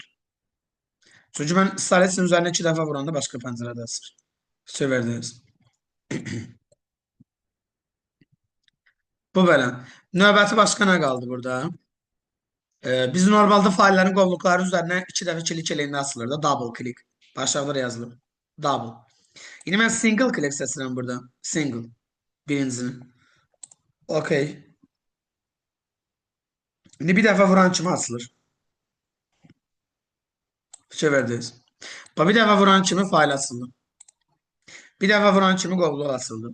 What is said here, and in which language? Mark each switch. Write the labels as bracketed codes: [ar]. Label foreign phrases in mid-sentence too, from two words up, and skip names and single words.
[az] Çünki mən Stalisin üzərinə 2 dəfə vuranda başqa pəncərədə açır. Fikir verdiniz. Bu belə. Növbəti başqa nə qaldı burada? Biz normalde faillerin qovluqları üzerine iki dəfə klik eləyəndə asılır da. [en] Double click. [az] Aşağıda da yazılıb. Double. Yine ben [en] single click [az] seçirəm burada. Single. Birincisini. Okey. İndi bir dəfə vuran kimi açılır. Fikir verdiniz. Bir dəfə vuran kimi fayl açıldı. Bir dəfə vuran kimi qovluq açıldı.